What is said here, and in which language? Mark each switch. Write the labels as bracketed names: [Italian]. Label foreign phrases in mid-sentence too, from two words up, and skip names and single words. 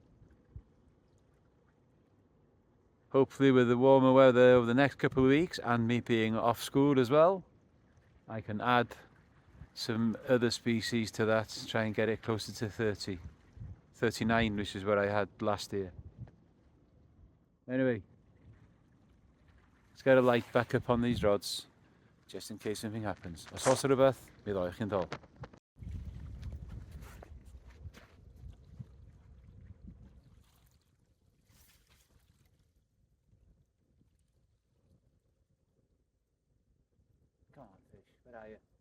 [English] Hopefully with the warmer weather over the next couple of weeks and me being off school as well, I can add some other species to that, try and get it closer to 30. 39, which is what I had last year. Anyway, let's get a light back up on these rods, just in case anything happens. [Welsh] Os oes rhywbeth, mi ddoi chi'n dol. [English] Come on fish, where are you?